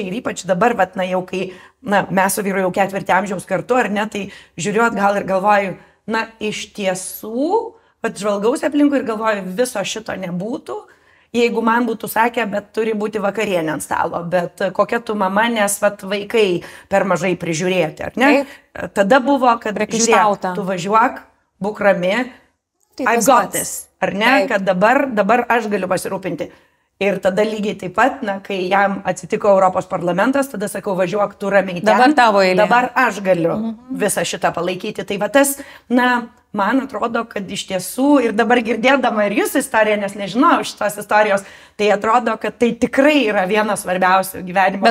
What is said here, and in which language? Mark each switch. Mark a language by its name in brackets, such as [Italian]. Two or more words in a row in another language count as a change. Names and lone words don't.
[Lithuanian] Ir ypač dabar, jau kai mes su vyru jau 4 amžiaus kartu, ar ne, tai žiūriu atgal ir galvoju, iš tiesų, žvalgausi aplinkui ir galvoju, viso šito nebūtų, jeigu man būtų sakę, bet turi būti vakarienė ant stalo, bet kokia tu mama, nes vaikai per mažai prižiūrėti, ar ne? Tada buvo, kad žiūrėk, tu važiuok, būk rami, [English] I've got this, [Lithuanian] ar ne, kad dabar aš galiu pasirūpinti. Ir tada lygiai taip pat, kai jam atsitiko Europos parlamentas, tada sakau, važiuok tu ramiai ten. Dabar tavo eilė. Dabar aš galiu visą šitą palaikyti. Tai tas, man atrodo, kad iš tiesų, ir dabar girdėdama ir jūsų istoriją, nes nežinau šitos istorijos, tai atrodo, kad tai tikrai yra vienas svarbiausių gyvenimo.